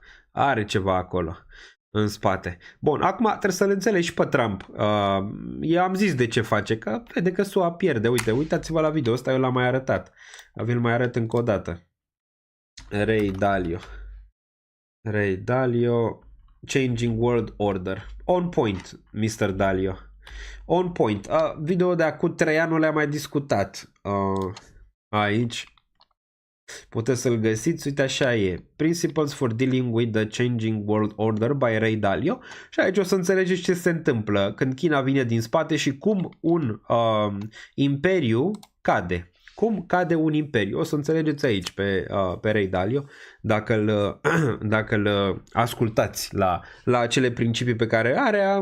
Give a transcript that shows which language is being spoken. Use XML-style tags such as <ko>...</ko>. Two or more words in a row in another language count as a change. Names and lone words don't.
<ro>Are ceva acolo în spate. Bun, acum trebuie să-l înțelegi și pe Trump. Eu am zis de ce face, că vede că SUA pierde. Uitați-vă la video ăsta, eu l-am mai arătat. Vi-l mai arăt încă o dată. Ray Dalio, Changing World Order.</ro> <en>On point, Mr. Dalio. On point.</en> <ro>Video de acum 3 ani nu le-am mai discutat. Aici. Puteți să-l găsiți, uite așa e.</ro> <en>Principles for Dealing with the Changing World Order by Ray Dalio.</en> <ro>Și aici o să înțelegeți ce se întâmplă când China vine din spate și cum un imperiu cade. Cum cade un imperiu. O să înțelegeți aici pe Ray Dalio dacă îl ascultați la acele principii pe care are.</ro>